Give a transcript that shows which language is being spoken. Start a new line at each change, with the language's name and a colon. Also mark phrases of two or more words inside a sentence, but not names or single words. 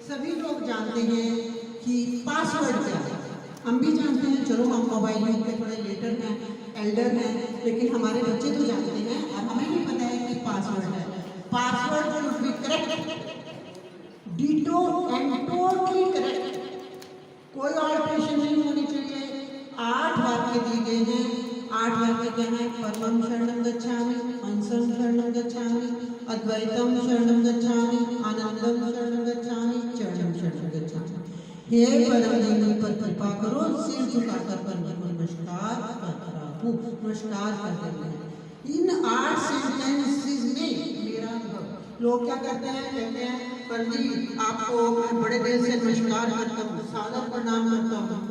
Hindi: सभी लोग जानते हैं कि पासवर्ड क्या है। हम भी जानते हैं, चलो हम
English: mobile use
Hindi: के थोड़े लेटर हैं, एल्डर हैं, लेकिन हमारे बच्चे तो जानते हैं और हमें भी पता है कि पासवर्ड है।
English: password should be correct, ditto and totally correct,
Hindi: कोई ऑल्ट्रेशन नहीं होनी चाहिए। 8 वाक्य दिए गए हैं। 8 वाक्य क्या है?
Sanskrit: परमं शरणं गच्छामि, हंसं शरणं गच्छामि, अद्वैतम शरणं गच्छामि, आनंदम शरणं गच्छामि, चरणं शरणं गच्छामि।
Hindi: हे परम दीन पर कृपा करो, सिर झुकाकर पर नमस्कार कर रहा हूँ, नमस्कार कर रहे हैं। इन 8 सेंटेंसेस में मेरा अनुभव, लोग क्या कहते हैं? कहते हैं पंडित आपको मैं बड़े दिल से नमस्कार करता हूँ, सादर प्रणाम करता हूँ।